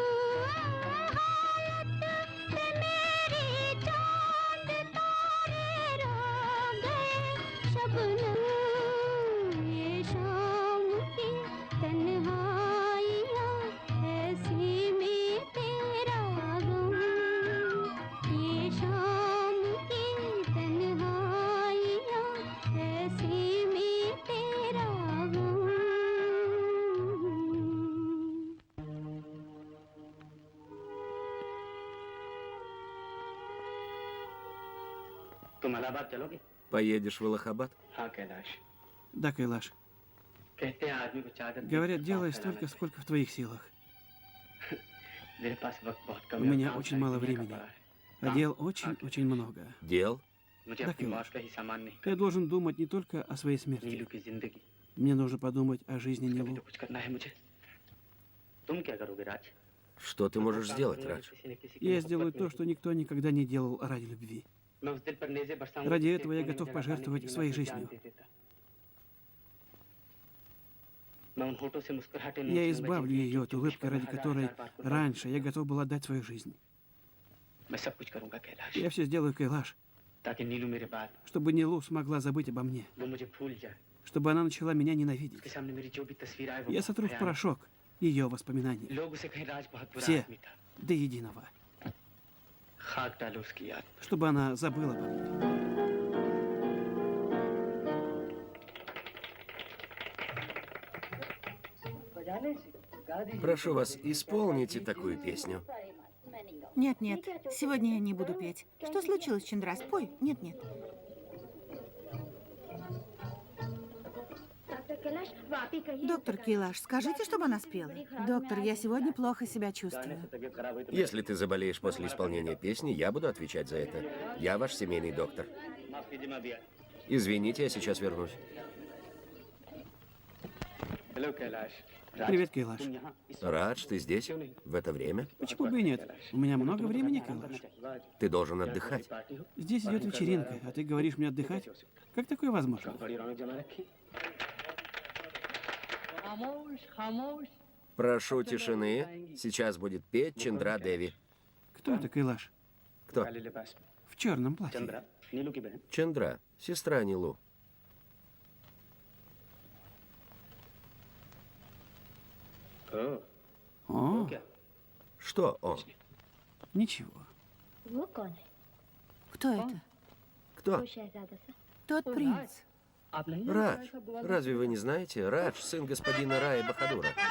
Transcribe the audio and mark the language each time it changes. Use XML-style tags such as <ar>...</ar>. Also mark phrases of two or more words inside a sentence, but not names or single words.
<hi>हालत पे मेरी चांद तारे रो गए शबनम ये शाम की तन्हाइयाँ ऐसी में तेरा गम ये शाम की तन्हाइयाँ ऐसी में तेरा गम तुम इलाहाबाद चलोगे?</hi> <ru>Поедешь в Аллахабад?</ru> <hi>हाँ कैलाश।</hi> <ru>Да, Кайлаш.</ru> <hi>कहते हैं आदमी को चादर</hi> <ru>Говорят, делай столько, сколько в твоих силах.</ru> <hi>मेरे पास वक्त बहुत कम</hi> <ru>У</ru> <hi>है,</hi> <ru>меня</ru> <hi>काम</hi> <ru>очень</ru> <hi>सारी</hi> <ru>мало</ru> <hi>दुनिया का</hi> <ru>времени,</ru> <hi>पड़ा है।</hi> <ru>а дел очень много. Дел?</ru> <hi>मुझे</hi> <ru>Да,</ru> <hi>अपनी मौत</hi> <ru>Кайлаш.</ru> <hi>का ही सामान नहीं</hi> <ru>Я должен думать не только о своей नीलू смерти.</ru> <hi>की जिंदगी</hi> <ru>Мне нужно подумать о жизни</ru> <hi>भी</hi> <ru>Нилу.</ru> <hi>तो कुछ करना है मुझे। तुम क्या करोगे राज?</hi> <ru>Что ты можешь сделать, Радж?</ru> <hi>किसी न किसी की</hi> <ru>Я</ru> <hi>मोहब्बत</hi> <ru>сделаю</ru> <hi>में</hi> <ru>то, что никто никогда не делал ради любви.</ru> <hi>मैं उस दिल पर नेज़े बरसाऊंगा</hi> <ru>Ради</ru> <hi>जिसे</hi> <ru>этого я</ru> <hi>कोने में</hi> <ru>готов</ru> <hi>जगह</hi> <ru>пожертвовать</ru> <hi>पाने के लिए</hi> <ru>своей</ru> <hi>मैं अपनी जान</hi> <ru>жизнью.</ru> <hi>दे देता। मैं उन होठों से मुस्कुराहटें</hi> <ru>Я</ru> <hi>नोचूंगा</hi> <ru>избавлю</ru> <hi>जिनकी</hi> <ru>ее от улыбки, ради которой раньше я готов был отдать свою жизнь.</ru> <hi>मैं सब कुछ करूंगा कैलाश</hi> <ru>Я все сделаю, Кайлаш,</ru> <hi>ताकि नीलू मेरे बाद</hi> <ru>чтобы Нилу смогла забыть обо мне,</ru> <hi>वो मुझे भूल जाए।</hi> <ru>чтобы она начала меня ненавидеть.</ru> <hi>उसके सामने मेरी जो भी तस्वीर आए वो</hi> <ru>Я</ru> <hi>बहुत</hi> <ru>сотру в</ru> <hi>भयानक।</hi> <ru>порошок ее воспоминания.</ru> <hi>लोग उसे कहें राज बहुत बुरा</hi> <ru>Все</ru> <hi>आदमी था।</hi> <ru>до единого,</ru> <hi>खाक डालो उसकी याद पर।</hi> <ru>чтобы она забыла обо мне. Прошу вас, исполните такую песню. Нет, сегодня я не буду петь. Что случилось, Чандра? Спой. Нет. Доктор Килаш, скажите, чтобы она спела. Доктор, я сегодня плохо себя чувствую. Если ты заболеешь после исполнения песни, я буду отвечать за это. Я ваш семейный доктор. Извините, я сейчас вернусь.</ru> <hi>हेलो कैलाश।</hi> <ru>Привет, Кайлаш.</ru> <hi>तुम यहाँ इस</hi> <ru>Радж, ты здесь? В это время? Почему бы и нет? У меня много времени, Кайлаш. Ты должен отдыхать. Здесь идет вечеринка, а ты говоришь мне отдыхать? Как такое возможно?</ru> <hi>बड़ी रौनक जमा रखी। खामोश खामोश।</hi> <ru>Прошу тишины. Сейчас будет петь Чандра Деви. Кто это, Кайлаш? Кто?</ru> <hi>काले लिबास में</hi> <ru>В черном платье.</ru> <hi>चंद्रा नीलू की बहन।</hi> <ru>Чандра, сестра Нилу. О,</ru> <hi>क्या?</hi> <ru>Что он? ничего.</ru> <hi>वो कौन है?</hi> <ru>Кто это? Кто?</ru> <hi>वो शहजादा सा</hi> <ru>Тот принц.</ru> <hi>आप नहीं</hi> <ru>Радж. Разве вы не знаете? Радж, сын господина Рая Бахадура.</ru>